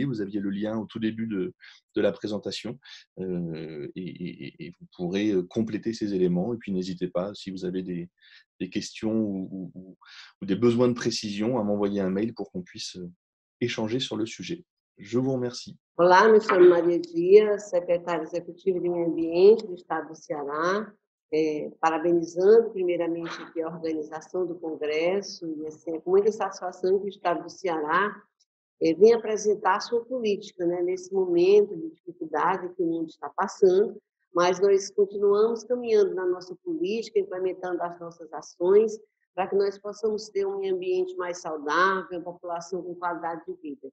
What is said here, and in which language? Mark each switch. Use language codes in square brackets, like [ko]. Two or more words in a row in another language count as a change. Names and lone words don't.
[fr] Vous aviez le lien au tout début de la présentation et vous pourrez compléter ces éléments. Et puis, n'hésitez pas, si vous avez des questions ou des besoins de précision, à m'envoyer un mail pour qu'on puisse échanger sur le sujet. Je vous remercie. [pt] Olá, me chamo Maria Dias, secretária executiva de Meio Ambiente do Estado do Ceará, parabenizando primeiramente aqui a organização do Congresso, e assim, é com muita satisfação que o Estado do Ceará vem apresentar a sua política, né, nesse momento de dificuldade que o mundo está passando, mas nós continuamos caminhando na nossa política, implementando as nossas ações, para que nós possamos ter um meio ambiente mais saudável, uma população com qualidade de vida.